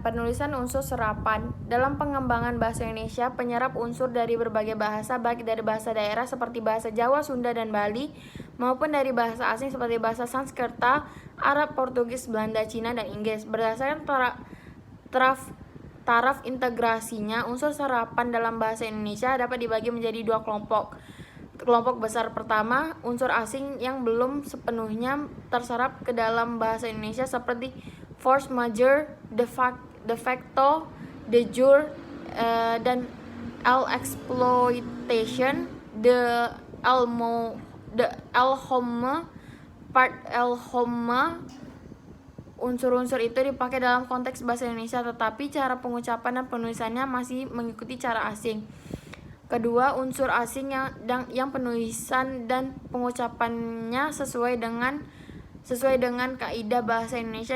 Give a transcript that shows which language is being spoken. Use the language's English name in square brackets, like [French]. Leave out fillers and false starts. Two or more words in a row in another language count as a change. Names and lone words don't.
[Indonesian] Penulisan unsur serapan. Dalam pengembangan bahasa Indonesia, penyerap unsur dari berbagai bahasa, baik dari bahasa daerah seperti bahasa Jawa, Sunda, dan Bali, maupun dari bahasa asing seperti bahasa Sanskerta, Arab, Portugis, Belanda, Cina, dan Inggris. Berdasarkan taraf integrasinya, unsur serapan dalam bahasa Indonesia dapat dibagi menjadi 2 kelompok. Kelompok besar pertama, unsur asing yang belum sepenuhnya terserap ke dalam bahasa Indonesia seperti [French] force majeure, [Latin] de facto, de jure, [Indonesian] dan [French] exploitation, de alhomme, part alhomme. [Indonesian] Unsur-unsur itu dipakai dalam konteks bahasa Indonesia, tetapi cara pengucapan dan penulisannya masih mengikuti cara asing. Kedua, unsur asing yang penulisan dan pengucapannya sesuai dengan kaidah bahasa Indonesia.